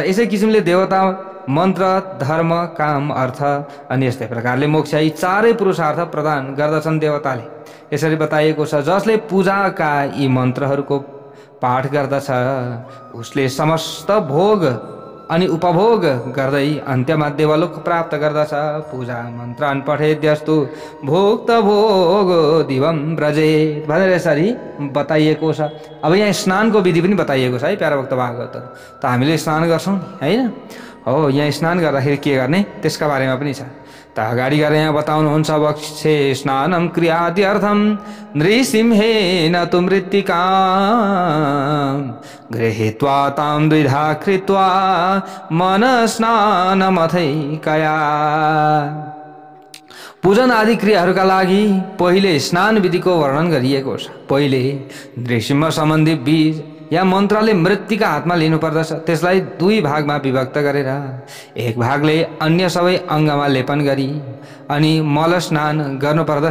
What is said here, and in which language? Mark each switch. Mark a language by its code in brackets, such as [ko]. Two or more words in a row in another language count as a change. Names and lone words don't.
[ne] यसै किसिमले देवता मन्त्र धर्म काम अर्थ अनि यस्तै प्रकारले मोक्ष यी चारै पुरुषार्थ प्रदान गर्दछन् देवताले यसरी बताइएको छ। जसले पूजाका यी मन्त्रहरूको पाठ गर्दछ उसले समस्त भोग अनि उपभोग गर्दै अन्त्यमा देवलोक प्राप्त गर्दछ। [sa] पूजा मन्त्रान् पठेद्यस्तु भोक्त भोग दिवम व्रजेत [ne] भनेर यसरी बताइएको छ। अब यहाँ स्नानको विधि पनि बताइएको छ है प्यारा भक्त भागवत। त हामीले स्नान गर्छौँ हैन, हो यहाँ स्नान गर्दाखेरि के गर्ने त्यसका बारेमा पनि छ। त अगाडि गएर यहाँ बताउनुहुन्छ [sa] वक्षे स्नानम क्रियाद्यर्थम नृसिंहेन तु मृत्तिकां गृहीत्वा तां द्विधा कृत्वा मन स्नानमथैकया। [ne] पूजन आदि क्रियाहरूका लागि पहिले स्नान विधिको वर्णन गरिएको छ। पहिले नृसिंह सम्बन्धी बीज या मन्त्रले मृत्तिका हातमा लिनुपर्दछ। त्यसलाई दुई भागमा विभक्त गरेर एक भागले अन्य सबै अङ्गमा लेपन गरी अनि मल स्नान गर्नुपर्दछ।